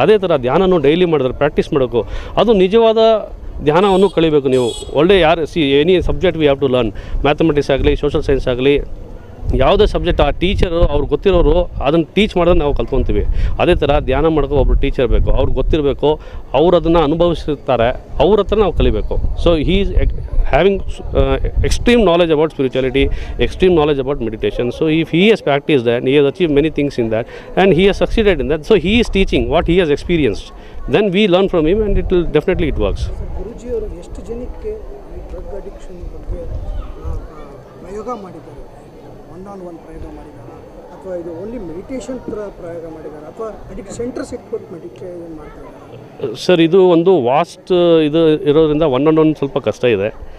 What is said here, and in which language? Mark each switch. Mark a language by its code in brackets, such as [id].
[kn] ಅದೇ ಥರ ಧ್ಯಾನನೂ ಡೈಲಿ ಮಾಡಿದ್ರೆ ಪ್ರಾಕ್ಟೀಸ್ ಮಾಡಬೇಕು. ಅದು ನಿಜವಾದ ಧ್ಯಾನವನ್ನು ಕಲಿಬೇಕು ನೀವು. ಒಳ್ಳೆ [en] Any subject we have to learn. [kn] Mathematics ಆಗಲಿ, ಸೋಷಲ್ ಸೈನ್ಸ್ ಆಗಲಿ, ಯಾವುದೇ ಸಬ್ಜೆಕ್ಟ್ ಆ ಟೀಚರು ಅವ್ರಿಗೆ ಗೊತ್ತಿರೋರು ಅದನ್ನು ಟೀಚ್ ಮಾಡಿದ್ರೆ ನಾವು ಕಲ್ತ್ಕೊತೀವಿ. ಅದೇ ಥರ ಧ್ಯಾನ ಮಾಡೋಕೆ ಒಬ್ಬರು ಟೀಚರ್ ಬೇಕು, ಅವ್ರಿಗೆ ಗೊತ್ತಿರಬೇಕು, ಅವ್ರು ಅದನ್ನು ಅನುಭವಿಸಿರ್ತಾರೆ, ಅವ್ರ ಹತ್ರ ನಾವು ಕಲಿಬೇಕು. [en] So he is having extreme knowledge about spirituality, extreme knowledge about meditation. So if he has practiced that, he has achieved many things in that, and he has succeeded in that. So he is teaching what he has experienced. Then we learn from him, and it will definitely it works. [kn] ಗುರುಜಿ ಅವರು ಎಷ್ಟು ಜನಕ್ಕೆ ಈ drug addiction ಬಗ್ಗೆ ಪ್ರಯೋಗ ಮಾಡಿದ್ದಾರೆ? One ಪ್ರಯೋಗ ಮಾಡಿದ್ದಾರೆ, ಅಥವಾ ಇದು ಓನ್ಲಿ ಮೆಡಿಟೇಷನ್ ಪ್ರಯೋಗ ಮಾಡಿದ್ದಾರೆ, ಅಥವಾ ಅಡಿಕ್ಟ್ ಸೆಂಟರ್ಸ್ ಇಟ್ಬಿಟ್ಟು ಮೆಡಿಟೇಷನ್ ಮಾಡ್ತಾ ಇದ್ದಾರೆ? ಸರ್ ಇದು ಒಂದು ವಾಸ್ಟ್ ಇದು ಇರೋದ್ರಿಂದ ಒನ್ ಸ್ವಲ್ಪ ಕಷ್ಟ ಇದೆ.